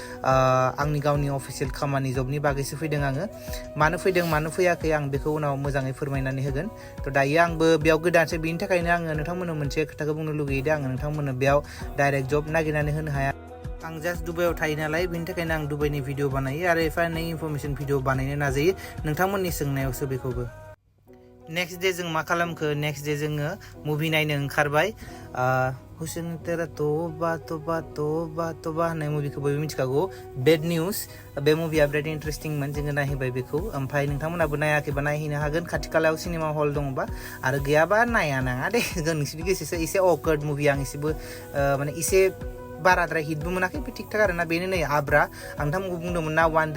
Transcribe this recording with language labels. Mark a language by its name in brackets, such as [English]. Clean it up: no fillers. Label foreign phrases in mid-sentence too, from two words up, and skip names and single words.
[Bodo] आंनि गावनि अफिसियेल खामानि जबनि बागैसो फैदों आङो मानो फैदों मानो फैयाखै आं बेखौ उनाव मोजाङै फोरमायनानै होगोन थ' दायो आंबो बेयाव गोदानसो बेनि थाखायनो आङो नोंथांमोननो मोनसे खोथाखौ बुंनो लुगैयो दे आङो नोंथांमोननो बेयाव [English] direct job [Bodo] नागिरनानै होनो हाया आं जास्ट दुबाइयाव थायो नालाय बेनि थाखायनो आं दुबाइनि भिडिअ बानायो आरो एफा एनै इनफरमेसन भिडिअ बानायनो नाजायो नोंथांमोननि सोंनायावसो बेखौबो [English] next day [Bodo] जों मा खालामखो [English] next day [Bodo] जोङो मुभि नायनो ओंखारबाय हुसैन तेरा तौबा तौबा तौबा तौबा होननाय मुभिखौ बयबो मिथिखागौ बेड निउज बे मुभिया बिराद इन्टारेस्टिंमोन जोङो नायहैबाय बेखौ ओमफ्राय नोंथांमोनाबो नायाखैबा नायहैनो हागोन खाथि खालायाव [English] cinema hall [Bodo] दङबा आरो गैयाबा नाया नाङा दे नोंसोरनि गोसोसो एसे [English] awkward movie [Bodo] आं एसेबो माने एसे बाराद्राय हिटबो मोनाखै बे थिग थाक आरोना बेनो नै आब्रा आं नोंथांमोनखौ बुंदोंमोन ना 1